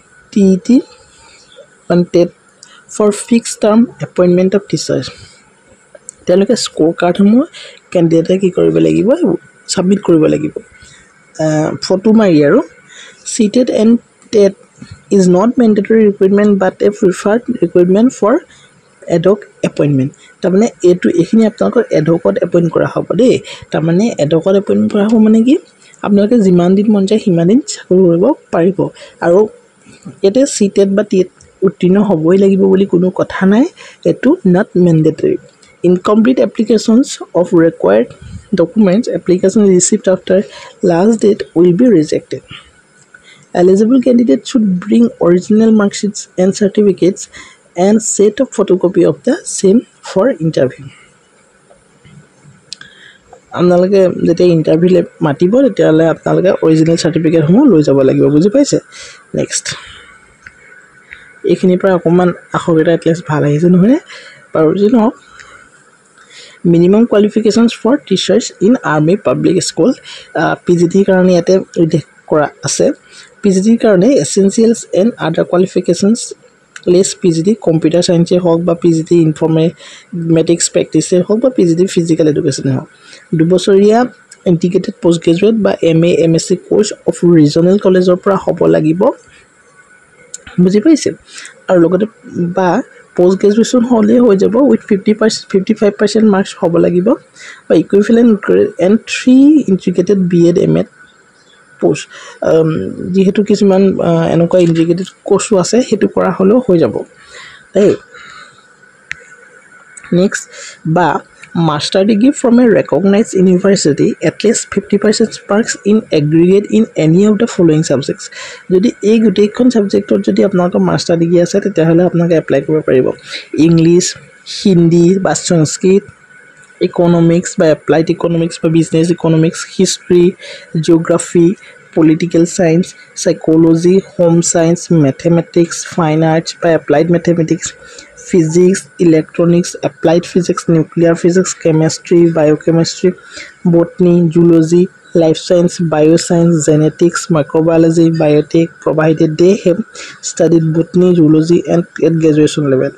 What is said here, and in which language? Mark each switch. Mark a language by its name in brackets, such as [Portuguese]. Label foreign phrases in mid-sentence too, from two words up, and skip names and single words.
[English] and TET for fixed term appointment of teachers [Assamese] তেওঁলোকে [English] score card [Assamese] সমূহ ক্যান্ডিডেটে কি কৰিব লাগিব সাবমিট কৰিব লাগিব ফটো মাৰি আৰু [English] CTET and TET is not mandatory requirement but a preferred requirement for ad hoc appointment [Assamese] তাৰমানে এটো এখিনি আপোনালোকৰ [English] ad hoc appoint [Assamese] কৰা হ'ব দেই তাৰমানে [English] ad hoc appoint [Assamese] কৰা হ'ব মানে কি আপোনালোকে যিমান দিন মন যায় সিমান দিন চাকৰি কৰিব পাৰিব আৰু এতে CTET বা TET উত্তীৰ্ণ হ'বই লাগিব বুলি কোনো কথা নাই এটো [English] not mandatory incomplete applications of required documents application received after last date will be rejected eligible candidates should bring original mark sheets and certificates and set of photocopy of the same for interview [Assamese] আপোনালোকে যেতিয়া ইন্টাৰভিউ মাতিব তেতিয়ালে আপোনালোকে [English] original certificate [Assamese] সমূহ লৈ যাব লাগিব বুজি পাইছে next এখিনি পৰা অকমান আখৰটা এটলিষ্ট ভাল আহিছে নহয় বাৰু জিনো [English] minimum qualifications for teachers in army public school PGT [Assamese] কাৰণে এতে উল্লেখ কৰা আছে [English] PGT কাৰণে essentials and other qualifications less PGT computer science [Assamese] হওক বা [English] PGT informatics practice [Assamese] হওক বা [English] PGT physical education [Assamese] হওক দুবছৰীয়া [English] integrated [Assamese] postgraduate বা [English] MA MSc course of regional collegeৰ [Assamese] পৰা হ'ব লাগিব বুজি পাইছে আৰু লগতে বা [English] post graduation [Assamese] হলে হৈ যাব [English] with 55% marks [Assamese] হ'ব লাগিব বা [English] equivalent and 3 integrated B.Ed M.Ed post [Assamese] যেহেতু কিছুমান এনেকুৱা [English] integrated course [Assamese] আছে হেতু কৰা হলো হৈ যাব তাই [English] next বা master degree from a recognized university at least 50% marks in aggregate in any of the following subjects যদি [Assamese] এই গুটেইখন সাবজেক্টত যদি আপোনালোকৰ [English] master degree [Assamese] আছে তেতিয়াহলে আপোনালোকে এপ্লাই কৰিব পাৰিব ইংলিশ হিন্দী [English] বা সংস্কৃত ইকোনমিক্স বা applied economics বা business economics history geography political science psychology home science mathematics fine arts by applied mathematics physics electronics applied physics nuclear physics chemistry biochemistry botany zoology life science, bioscience, genetics, microbiology, biotech, provided they have studied botany, zoology and at graduation level.